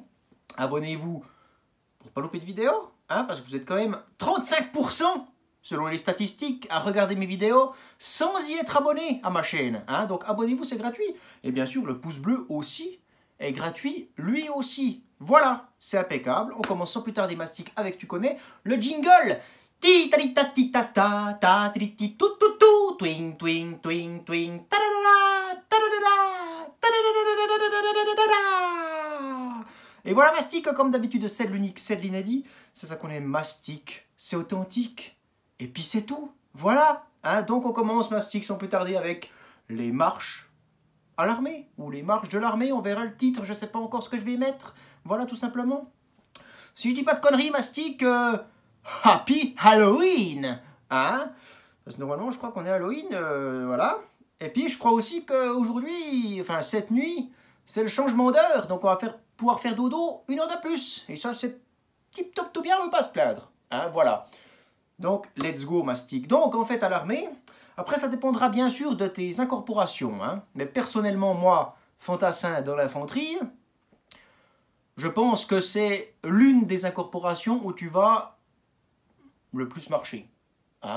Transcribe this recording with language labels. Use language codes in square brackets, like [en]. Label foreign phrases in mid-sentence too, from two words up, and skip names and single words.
[fr] Abonnez-vous pour pas louper de vidéo, hein, parce que vous êtes quand même 35% selon les statistiques à regarder mes vidéos sans y être abonné à ma chaîne. Hein. Donc abonnez-vous, c'est gratuit. Et bien sûr, le pouce bleu aussi est gratuit, lui aussi. Voilà, c'est impeccable. On commence sans plus tarder, Mastic, avec, tu connais, le jingle. Ti ta ta ti ta ta ta ti ti tu tu tu twing twing twing twing ta ta ta ta. Et voilà Mastic, comme d'habitude, c'est l'unique, c'est l'inédit. C'est ça qu'on aime, Mastic, c'est authentique. Et puis c'est tout. Voilà. Hein, donc on commence, Mastic, sans plus tarder, avec les marches à l'armée, ou les marches de l'armée, on verra le titre, je sais pas encore ce que je vais mettre, voilà tout simplement. Si je dis pas de conneries, Mastic, [en] Happy Halloween, [fr] hein? Parce que normalement je crois qu'on est Halloween, voilà. Et puis je crois aussi qu'aujourd'hui, enfin cette nuit, c'est le changement d'heure, donc on va pouvoir faire dodo une heure de plus, et ça c'est tip top tout bien, on ne veut pas se plaindre, hein, voilà. Donc [en] let's go [fr] Mastic. Donc en fait à l'armée, après, ça dépendra bien sûr de tes incorporations. Hein. Mais personnellement, moi, fantassin dans l'infanterie, je pense que c'est l'une des incorporations où tu vas le plus marcher. Hein.